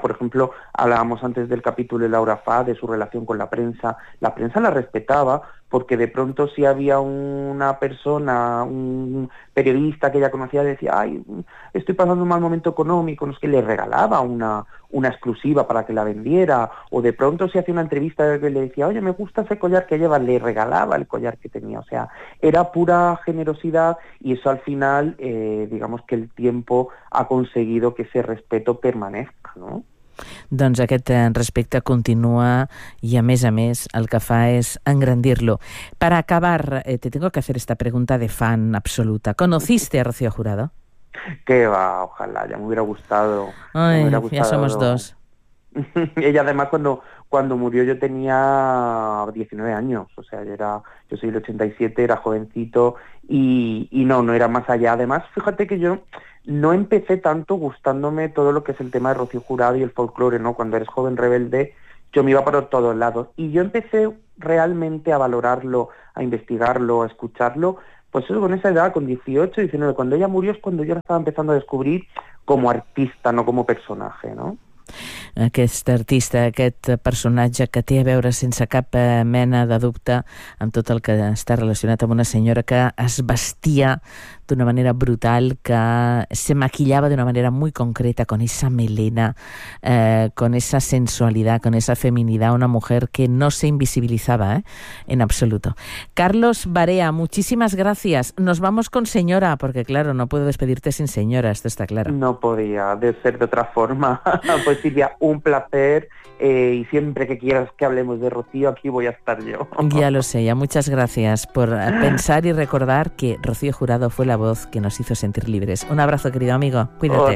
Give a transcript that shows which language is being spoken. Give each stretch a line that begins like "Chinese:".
Spanish: Por ejemplo, hablábamos antes del capítulo de Laura Fa, de su relación con la prensa la respetaba, porque de pronto si había una persona, un periodista que ella conocía, decía: ay, estoy pasando un mal momento económico, no, es que le regalaba una exclusiva para que la vendiera, o de pronto si hacía una entrevista y le decía: oye, me gusta ese collar que lleva, le regalaba el collar que tenía. O sea, era pura generosidad, y eso al final, digamos que el tiempo ha conseguido que ese respeto permanezca, ¿no?
Catalan: Doncs aquest respecte continua i, a més, el que fa és engrandir-lo. Per acabar,
Spanish: te tengo que hacer esta pregunta de fan absoluta. ¿Conociste a Rocío Jurado? Que va, ojalá, ya me hubiera gustado. Ya somos dos. Ella además cuando murió yo tenía 19 años, o sea, yo soy del 87, era jovencito, y no era más allá. Además, fíjate que yo no empecé tanto gustándome todo lo que es el tema de Rocío Jurado y el folclore, ¿no? Cuando eres joven rebelde, yo me iba para todos lados. Y yo empecé realmente a valorarlo, a investigarlo, a escucharlo, pues eso con esa edad, con 18, 19. Cuando ella murió es cuando yo la estaba empezando a descubrir como artista, no como personaje, ¿no?
Catalan: Aquest artista, aquest personatge que té a veure sense cap mena de dubte amb tot el que està relacionat amb una senyora que es vestia d'una manera brutal, que se maquillava d'una manera
Spanish: muy concreta, con esa melena, con esa sensualidad, con esa feminidad, una mujer que no se invisibilizaba en absoluto. Carlos Barea, muchísimas gracias. Nos vamos con señora, porque claro, no puedo despedirte sin señora, esto está claro. No podía de ser de otra forma. Pues Silvia, un placer, y siempre que quieras que hablemos de Rocío, aquí voy a estar yo. Ya lo sé, ya muchas gracias por pensar y recordar que Rocío Jurado fue la voz que nos hizo sentir libres. Un abrazo, querido amigo. Cuídate.